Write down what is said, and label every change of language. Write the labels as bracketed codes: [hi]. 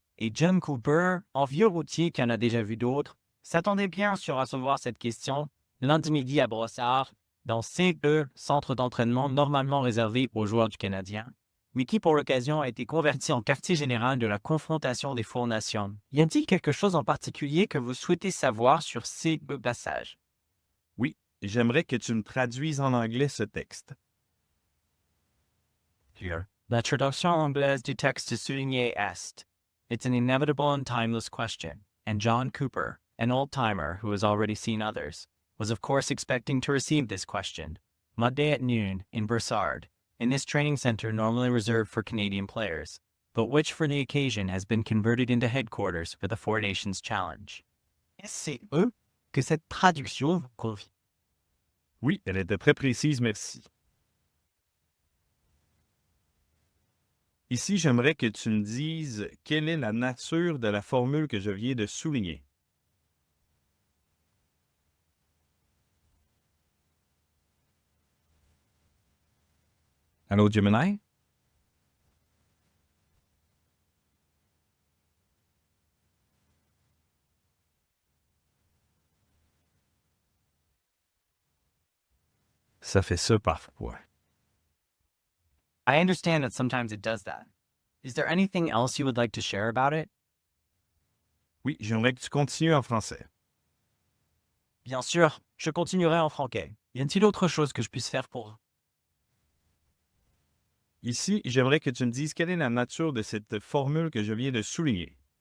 [fr] Et John Cooper, en vieux routier qui en a déjà vu d'autres, s'attendait bien sûr à recevoir cette question lundi midi à Brossard, dans CE, centre d'entraînement normalement réservé aux joueurs du Canadien, mais qui pour l'occasion a été converti en quartier général de la confrontation des Four Nations. Y a-t-il quelque chose en particulier que vous souhaitez savoir sur ces deux passages? Oui, j'aimerais que tu me traduises en anglais ce texte. [en] Here. [fr] La traduction anglaise du texte souligné est: [en] it's an inevitable and timeless question, and John Cooper, an old-timer who has already seen others, was of course expecting to receive this question, Monday at noon, in Brossard, in this training center normally reserved for Canadian players, but which for the occasion has been converted into headquarters for the Four Nations Challenge. [fr] C'est eux que cette traduction vous convient. Oui, elle était très précise, merci. Ici, j'aimerais que tu me dises quelle est la nature de la formule que je viens de souligner. Allô, Gemini? Ça fait ça parfois. [en] I understand that sometimes it does that. Is there anything else you would like to share about it? [fr] Oui, j'aimerais que tu continues en français. Bien sûr, je continuerai en franquais. Y a-t-il autre chose que je puisse faire pour vous? Ici, j'aimerais que tu me dises quelle est la nature de cette formule que je viens de souligner.